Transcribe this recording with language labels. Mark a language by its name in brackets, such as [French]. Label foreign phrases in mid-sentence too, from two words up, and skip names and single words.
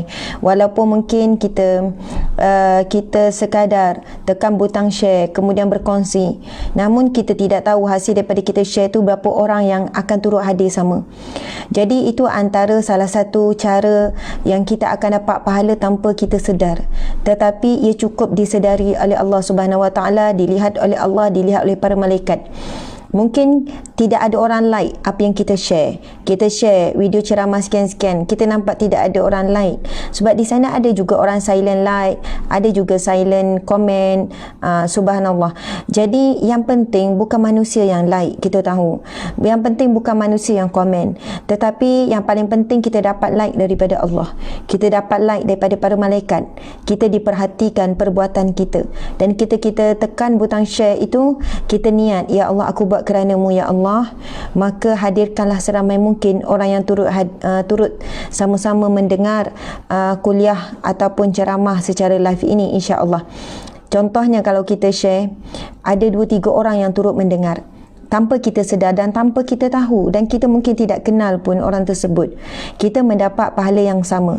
[Malay] Walaupun mungkin kita sekadar tekan butang share kemudian berkongsi, namun kita tidak tahu hasil daripada kita share tu berapa orang yang akan turut hadir sama. Jadi itu antara salah satu cara yang kita akan dapat pahala tanpa kita sedar. Tetapi ia cukup disedari oleh Allah [Arabic] سبحانه وتعالى, [Malay] dilihat oleh Allah, dilihat oleh para malaikat. Mungkin tidak ada orang like apa yang kita share. Kita share video ceramah sekian-sekian, kita nampak tidak ada orang like. Sebab di sana ada juga orang [English] silent like, [Malay] ada juga [English] silent comment. [Malay] Subhanallah. Jadi yang penting bukan manusia yang like, kita tahu. Yang penting bukan manusia yang komen. Tetapi yang paling penting kita dapat like daripada Allah. Kita dapat like daripada para malaikat. Kita diperhatikan perbuatan kita. Dan kita tekan butang share itu, kita niat, ya Allah aku buat kerana-Mu ya Allah, maka hadirkanlah seramai mungkin orang yang turut sama-sama mendengar kuliah ataupun ceramah secara live ini, insya-Allah. Contohnya kalau kita share, ada 2-3 orang yang turut mendengar. tanpa kita sedar dan tanpa kita tahu, dan kita mungkin tidak kenal pun orang tersebut, kita mendapat pahala yang sama.